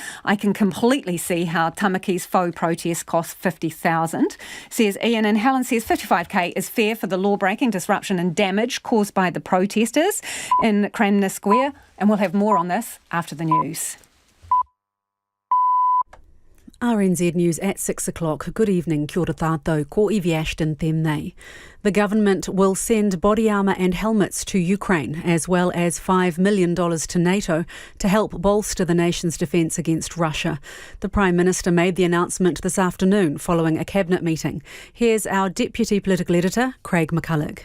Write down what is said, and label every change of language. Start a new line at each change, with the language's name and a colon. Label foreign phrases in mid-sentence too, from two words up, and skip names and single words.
English: I can completely see how Tamaki's faux protest costs $50,000, says Ian. And Helen says $55,000 is fair for the law-breaking, disruption and damage caused by the protesters in Cranmer Square, and we'll have more on this after the news. RNZ News at 6 o'clock. Good evening,
Māori: kia ora tātou, ko Iwi Ashton tēnei.
English: The government will send body armour and helmets to Ukraine, as well as $5 million to NATO to help bolster the nation's defence against Russia. The Prime Minister made the announcement this afternoon following a cabinet meeting. Here's our Deputy Political Editor, Craig McCulloch.